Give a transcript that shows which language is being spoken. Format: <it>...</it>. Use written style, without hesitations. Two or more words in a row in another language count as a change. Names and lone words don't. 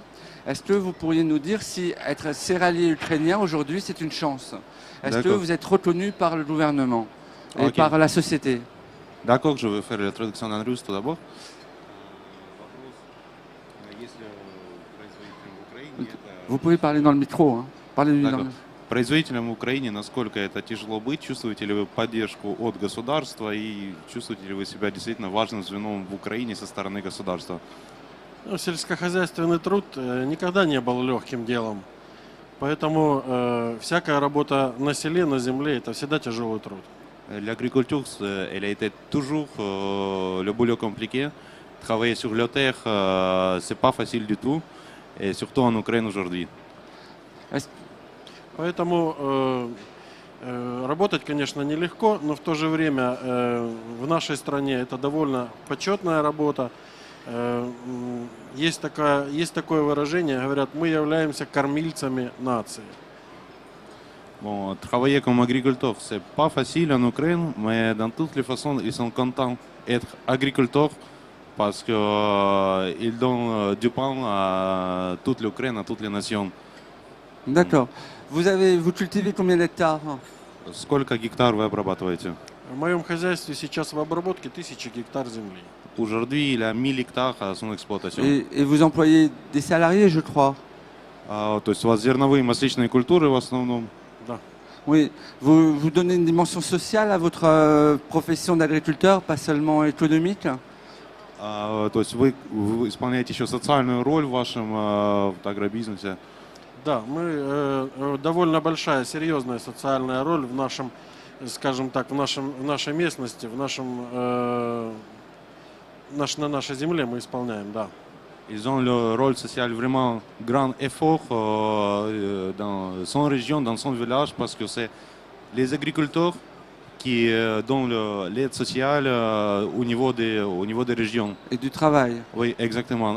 <fr>Est-ce que vous pourriez nous dire si être céréalier ukrainien aujourd'hui, c'est une chance? Est-ce que vous êtes reconnu par le gouvernement et par la société? D'accord, je vais faire la traduction en russe tout d'abord. Vous pouvez parler dans le micro. Hein. Parlez dans le...</fr> <ru>Производителям в Украине, насколько это тяжело быть, чувствуете ли вы поддержку от государства и чувствуете ли вы себя действительно важным звеном в Украине со стороны государства? Ну, сельскохозяйственный труд никогда не был легким делом, поэтому всякая работа на селе, на земле – это всегда тяжелый труд.</ru> <fr>L'agriculture, elle a été toujours le boulot compliqué. Travailler sur la terre, c'est pas facile du tout, et surtout en Ukraine aujourd'hui.</fr> <ru>Поэтому работать, конечно, нелегко, но в то же время в нашей стране это довольно почетная работа. Есть такое выражение, говорят, мы являемся кормильцами нации.</ru> <fr>Bon, travailler comme agriculteur, c'est pas facile en Ukraine, mais dans toutes les façons, ils sont contents d'être agriculteurs parce qu'ils donnent du pain à toute l'Ukraine, à toutes les nations. D'accord. Vous cultivez combien d'hectares?</fr> <ru>Сколько гектар вы обрабатываете? В моем хозяйстве сейчас в обработке 1000 гектар земли.</ru> <fr>Aujourd'hui, il a 1000 hectares à son exploitation. Et vous employez des salariés, je crois.</fr> <ru>То есть у вас зерновые и масличные культуры в основном? Да.</ru> <fr>Oui. Vous donnez une dimension sociale à votre profession d'agriculteur, pas seulement économique.</fr> <ru>То есть вы исполняете еще социальную роль в вашем агробизнесе? Да, мы довольно большая, серьезная социальная роль в нашем, скажем так, в нашей местности, на нашей земле мы исполняем, да.</ru> <fr>Ils ont le rôle social vraiment grand effort dans son région, dans son village, parce que c'est les agriculteurs qui donnent l'aide sociale au niveau des régions. Et du travail. Oui, exactement.</fr>